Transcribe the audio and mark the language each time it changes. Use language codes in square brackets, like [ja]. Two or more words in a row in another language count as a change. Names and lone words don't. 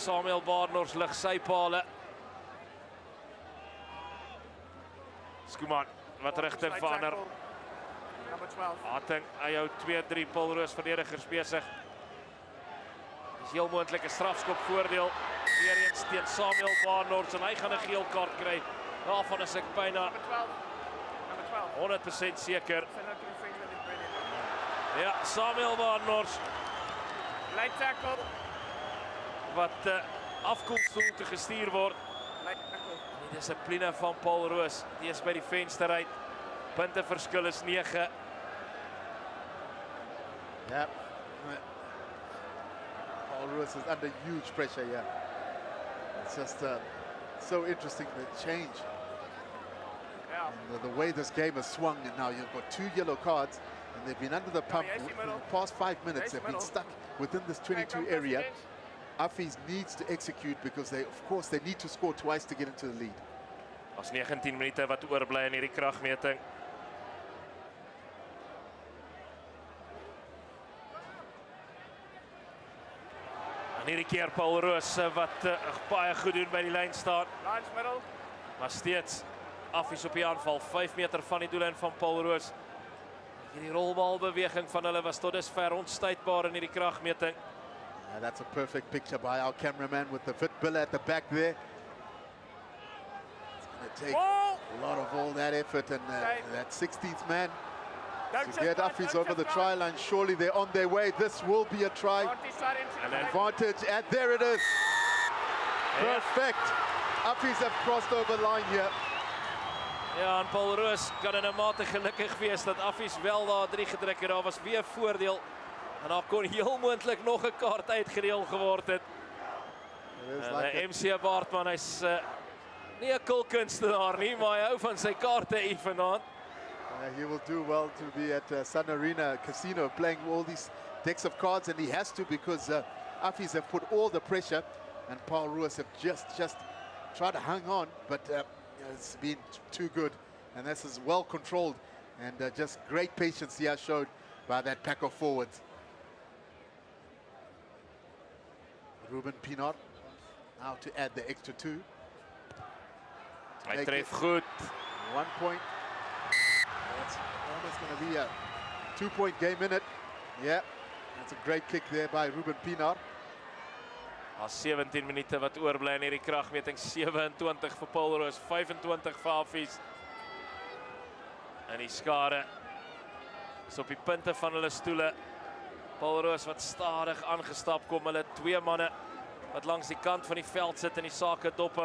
[af] Samuel Barnors lig sy paale. Skuman wat rigting verander. [en] Number 12. [af] Hatting, hy hou 2-3 Paul Roos verdedigers besig. Dis heel moontlik 'n strafskopvoordeel weer eens teen Samuel Barnard en hy gaan 'n geel kaart kry. Daarvan is ek byna [en] Number 12. Number 12. [af] 100% seker. [en] Send out to your friends with it, brilliant. [af] Ja, Samuel Barnard [en] Light tackle. [af] wat afkoelstoel te gestuur word. [en] Light tackle. [af] Die dissipline van Paul Roos, die is by die venster uit. Punteverskil is 9. [en] Yeah. Paul Roos is under huge pressure here. It's just so interesting, the change. Yeah. And the way this game has swung, and now you've got 2 yellow cards, and they've been under the pump yes, for middle. the past 5 minutes. Yes, They've been middle. stuck within this 22 Okay, area. confidence. Affies needs to execute because of course, they need to score twice to get into the lead. [af] Ons 19 minute wat oorbly in hierdie kragmeting. En hierdie keer Paul Roos wat baie goed doen by die lyn staan. [en] Lines middle. [af] Maar steeds Affies op die aanval, 5 meter van die doellyn van Paul Roos. Hierdie rolbalbeweging van hulle was tot dusver onstuitbaar in hierdie kragmeting. [en] Yeah, that's a perfect picture by our cameraman with the fit bill at the back there. It's going to take a lot of all that effort and that 16th man to get Affies over the try line. Surely they're on their way. This will be a try. An advantage, and there it is. Perfect. Affies have crossed over line here. [af] Ja, en Paul Roos kan in 'n mate gelukkig wees dat Affies wel daar 3 gedruk het. Daar was weer voordeel. En daar kon heel moontlik nog 'n kaart uitgedeel geword het. MC Baartman, hy's nie 'n kulkunstenaar nie, maar hy hou van sy kaarte evenaand. [en] He will do well to be at Sun Arena Casino playing all these decks of cards, and he has to because Affies have put all the pressure, and Paul Roos have just tried to hang on, but it's been too good, and this is well controlled, and just great patience here showed by that pack of forwards. Ruben Pienaar now to add the extra 2. [af] Hy tref goed. [en] 1 point. That's almost going to be a 2-point game in it. Yeah, that's a great kick there by Ruben Pienaar. [af] Al 17 minute wat oorbly in hierdie kragmeting, 27 vir Paul Roos, 25 vir Affies. En die skare is op die punte van hulle stoele. Paul Roos wat stadig aangestap kom, hulle 2 manne wat langs die kant van die veld sit en die sake dophou.